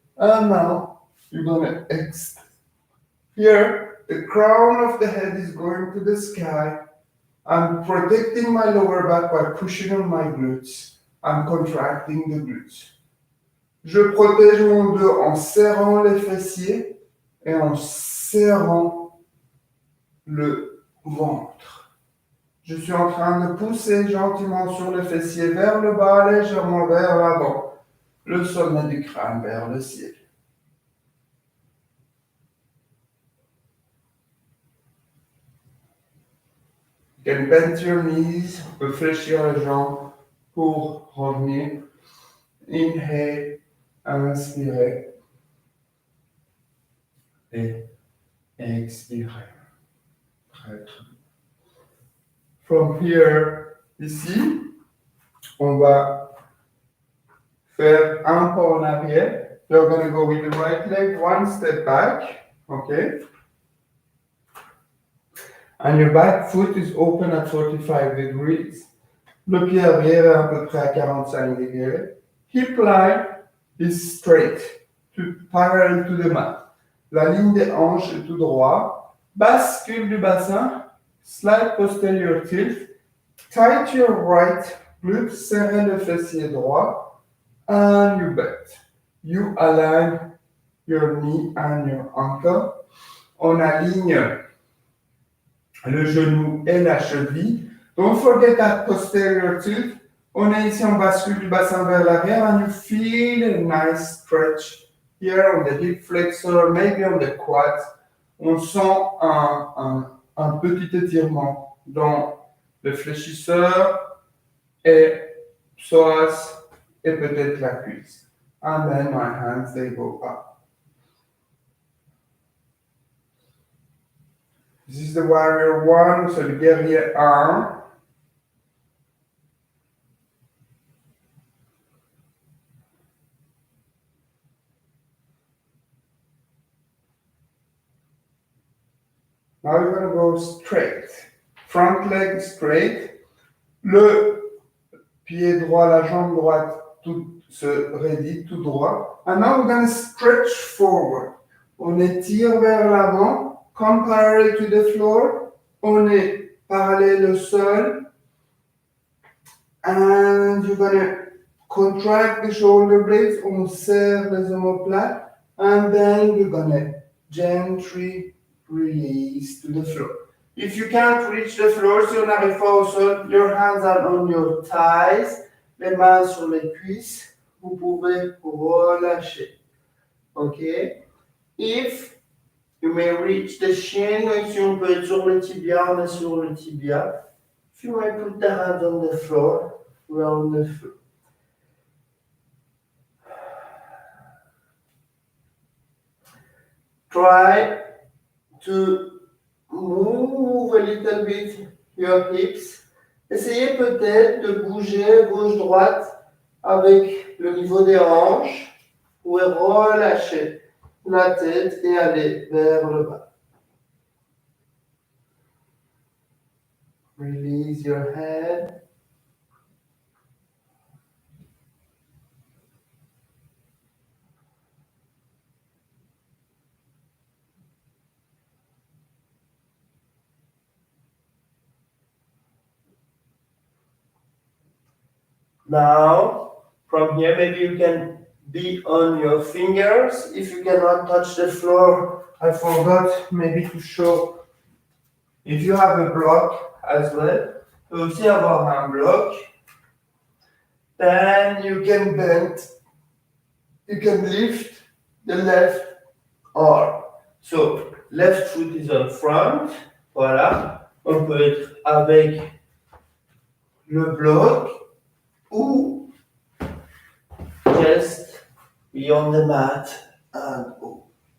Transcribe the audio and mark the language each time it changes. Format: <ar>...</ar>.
<en>And now, you're going to exhale. Here, the crown of the head is going to the sky. I'm protecting my lower back by pushing on my glutes. I'm contracting the glutes.</en> <fr>Je protège mon dos en serrant les fessiers et en serrant le ventre. Je suis en train de pousser gentiment sur le fessier vers le bas, légèrement vers l'avant. Le sommet du crâne vers le ciel.</fr> <en>You can bend your knees,</en> <fr>on peut fléchir les jambes pour revenir.</fr> <en>Inhale,</en> <fr>inspirez. Et expirez. Très bien.</fr> <en>From here,</en> <fr>ici, on va faire un pas en arrière.</fr> <en>You're going to go with the right leg, one step back. Okay? And your back foot is open at 45 degrees.</en> <fr>Le pied arrière est à peu près à 45 degrés.</fr> <en>Hip line is straight, parallel to the mat.</en> <fr>La ligne des hanches est tout droit. Bascule du bassin,</fr> <en>slide posterior tilt. Tight your right glute,</en> <fr>serrez le fessier droit,</fr> <en>and you bend. You align your knee and your ankle.</en> <fr>On aligne le genou et la cheville.</fr> <en>Don't forget that posterior tilt.</en> <fr>On est ici, on bascule du bassin vers l'arrière,</fr> <en>and you feel a nice stretch here on the hip flexor, maybe on the quads.</en> <fr>On sent un petit étirement dans le fléchisseur et psoas et peut-être la cuisse.</fr> <en>And then my hands, they go up. This is the warrior one, so</en> <fr>le guerrier 1.</fr> <en>Now you're going to go straight. Front leg straight.</en> <fr>Le pied droit, la jambe droite se raidit tout droit.</fr> <en>And now we're going to stretch forward.</en> <fr>On étire vers l'avant,</fr> <en>come parallel to the floor.</en> <fr>On est parallèle au sol.</fr> <en>And you're going to contract the shoulder blades.</en> <fr>On serre les omoplates.</fr> <en>And then we're going to gently release to the floor. If you can't reach the floor,</en> <fr>si on n'arrive pas au sol,</fr> <en>your hands are on your thighs,</en> <fr>les mains sur les cuisses, vous pouvez relâcher. Okay?</fr> <en>If you may reach the shin,</en> <fr>si on peut être sur le tibia, on est sur le tibia.</fr> <en>If you may put the hands on the floor, we're on the floor. Try to move a little bit your hips.</en> <fr>Essayez peut-être de bouger gauche-droite avec le niveau des hanches. Vous pouvez relâcher la tête et aller vers le bas.</fr> <en>Release your head. Now, from here, maybe you can be on your fingers. If you cannot touch the floor, I forgot maybe to show. If you have a block as well,</en> <fr>tu peux aussi avoir un bloc.</fr> <en>Then you can bend, you can lift the left arm. So, left foot is on front. Voilà.</en> <fr>On peut être avec le bloc.</fr> <en>Ou just be on the mat and go.</en>